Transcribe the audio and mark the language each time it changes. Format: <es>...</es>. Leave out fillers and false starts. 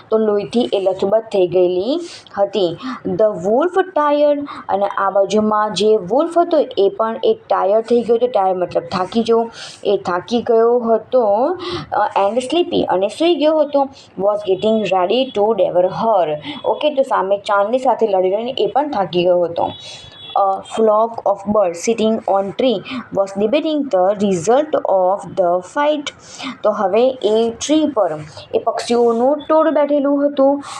<gu>તો લોહીથી એ લથબથ થઈ ગયેલી હતી.</gu> <en>the wolf tired</en> <gu>અને આ બાજુમાં જે વુલ્ફ હતો એ પણ એક ટાયર્ડ થઈ ગયો હતો. ટાયર્ડ મતલબ થાકી જવું. એ થાકી ગયો હતો.</gu> <en>and sleepy</en> <gu>અને સૂઈ ગયો હતો.</gu> <en>Was getting ready to devour her.</en> <gu>Okay, તો સામે ચાંદની સાથે લડી રહીને એ પણ થાકી ગયો હતો.</gu> <en>A flock of birds sitting on tree was debating the result of the fight.</en> <gu>તો હવે એ ટ્રી પર એ પક્ષીઓનું ટોળું બેઠેલું હતું.</gu>